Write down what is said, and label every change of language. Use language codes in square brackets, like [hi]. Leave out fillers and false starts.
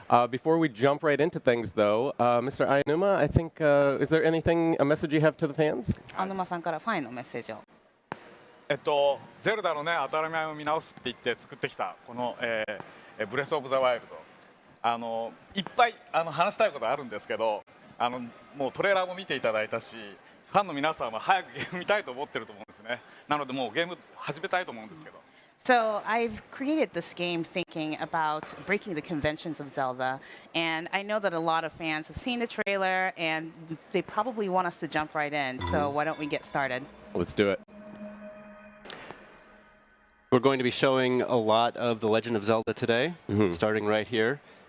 [en] Before we jump right into things, though, Mr. Ayanuma, I think, is there anything, a message you have to the fans? [ja] 青沼さんからファンへのメッセージを。ゼルダのね、当たり前を見直すって言って作ってきたこの、ブレスオブザワイルド、いっぱい話したいことあるんですけど、もうトレーラーも見ていただいたし、ファンの皆さんは早くゲーム見たいと思ってると思うんですね。なのでもうゲーム始めたいと思うんですけど。 [en] So I've created this game thinking about breaking the conventions of Zelda, and I know that a lot of fans have seen the trailer, and they probably want us to jump right in. So why don't we get started? Let's do it. We're going to be showing a lot of The Legend of Zelda today, starting right here.